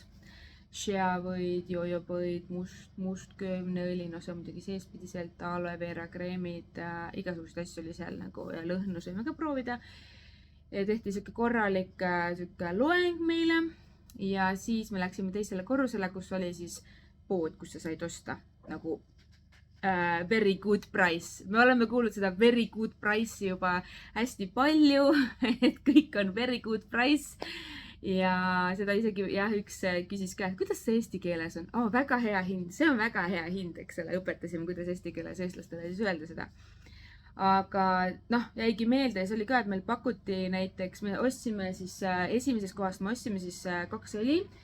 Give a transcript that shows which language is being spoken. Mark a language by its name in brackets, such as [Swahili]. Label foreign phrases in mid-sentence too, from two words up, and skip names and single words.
[Estonian] Sheavõid, jojopõid, mustköömneõli, no see on muidugi seespidiselt, aloe vera kreemid, igasuguseid asju oli seal nagu ja lõhnu saime ka proovida. Ja tehti siuke korralik loeng meile ja siis me läksime teisele korrusele, kus oli siis pood, kus sa said osta nagu [English] very good price. [Estonian] Me oleme kuulnud seda [English] very good price'i [Estonian] juba hästi palju, et kõik on [English] very good price. [Estonian] Ja seda isegi üks küsis ka, et kuidas see eesti keeles on? Väga hea hind, see on väga hea hind, eks ole, õpetasime, kuidas eesti keeles eestlastele siis öelda seda. Aga jäigi meelde ja see oli ka, et meil pakuti näiteks, me ostsime siis esimesest kohast, me ostsime siis 2 õli.